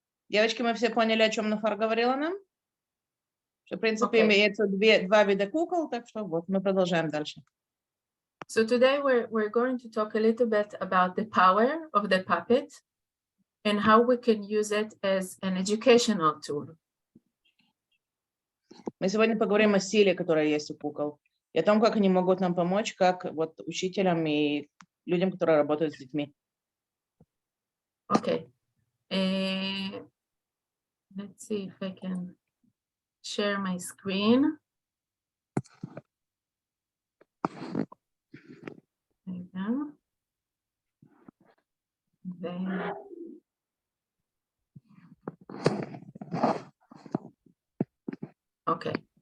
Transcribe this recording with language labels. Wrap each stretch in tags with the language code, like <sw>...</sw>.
<ru>Девочки, мы все поняли, о чем Нофар говорила нам? Что, в принципе, имеется два вида кукол, так что вот, мы продолжаем дальше.</ru> <en>So today we're going to talk a little bit about the power of the puppet and how we can use it as an educational tool.</en> <ru>Мы сегодня поговорим о силе, которая есть у кукол, и о том, как они могут нам помочь, как вот учителям и людям, которые работают с детьми.</ru> <en>Okay. Let's see if I can share my screen. There you go. Then okay.</en>